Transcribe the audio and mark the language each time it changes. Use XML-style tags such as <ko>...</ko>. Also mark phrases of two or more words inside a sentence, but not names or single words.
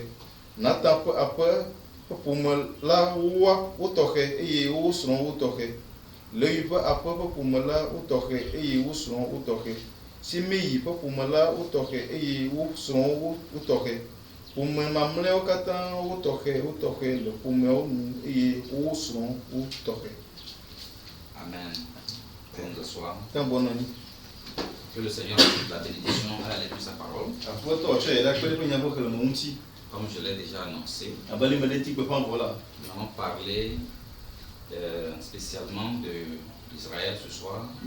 <ee>Natan ƒe aƒe ƒe ƒome la wotɔxɛ eye wo srɔ̃wo wotɔxɛ. Levi ƒe aƒe ƒe ƒome la wotɔxɛ eye wo srɔ̃wo wotɔxɛ. Simei ƒe ƒome la wotɔxɛ eye wo srɔ̃wo wotɔxɛ. Ƒome mamlɛawo katã wotɔxɛ le ƒomeawo nu eye wo srɔ̃wo wotɔxɛ.</ee> <fr>Amen. Prenons le soir. Tambonani. Que le Seigneur nous donne la bénédiction à la lecture de sa parole. Comme je l'ai déjà annoncé, nous allons parler spécialement d'Israël ce soir.</fr>